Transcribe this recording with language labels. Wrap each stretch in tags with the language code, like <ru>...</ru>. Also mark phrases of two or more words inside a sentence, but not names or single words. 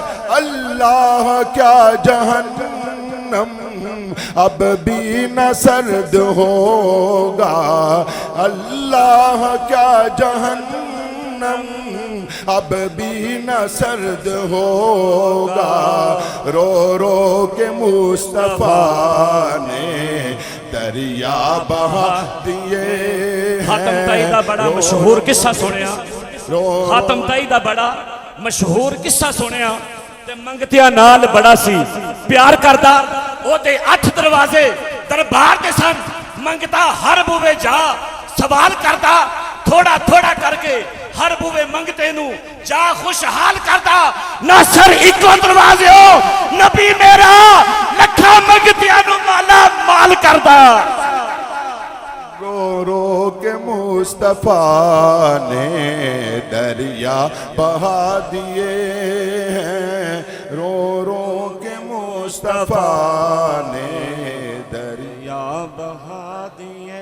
<ur>اللہ کیا جہنم اب بھی نہ سرد ہوگا، اللہ کیا جہنم اب بھی نہ سرد ہوگا، رو رو کے مصطفیٰ نے دریا بہا دیے ہیں۔</ur> <pa>خاتم تائی دا بڑا مشہور قصہ سنیا، خاتم تائی دا بڑا مشہور قصہ سنیا، تے منگتیاں نال بڑا سی پیار کردا، او دے 8 دروازے دربار دے سن، منگتا ہر بوے جا سوال کردا، تھوڑا تھوڑا کر کے ہر بوے منگتے نو جا خوشحال کردا، نہ سر ایکو دروازے ہو نبی میرا لکھا منگتیاں نو مالا مال کردا۔</pa> <ur>رو رو کے مصطفیٰ نے دریا بہا دیے ہیں، رو رو کے مصطفیٰ نے دریا بہا دیے۔</ur>